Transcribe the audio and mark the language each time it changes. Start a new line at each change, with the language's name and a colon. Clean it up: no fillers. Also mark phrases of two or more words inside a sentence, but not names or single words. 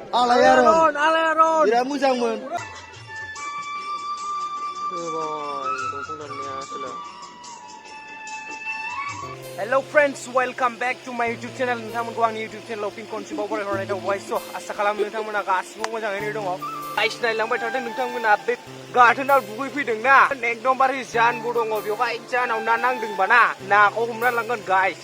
Bodo: आलायारोन। बिराद मोजांमोन.
English: Hello friends, welcome back to my YouTube channel.
Bodo: नोंथांमोनखौ आंनि YouTube channel फिन खनसेबाव बरायहरनाय थाबाय। स' आसा खालामो नोंथांमोना गासिबो मोजाङैनो दङ। गाइस नायलांबाय थादों नोंथांमोना बे गाथोनाव दुगैफैदों ना एकदमबारे जानबो दङ बेवहाय जानाव ना नांदोंबा ना नाखौ हमना लांगोन गाइस।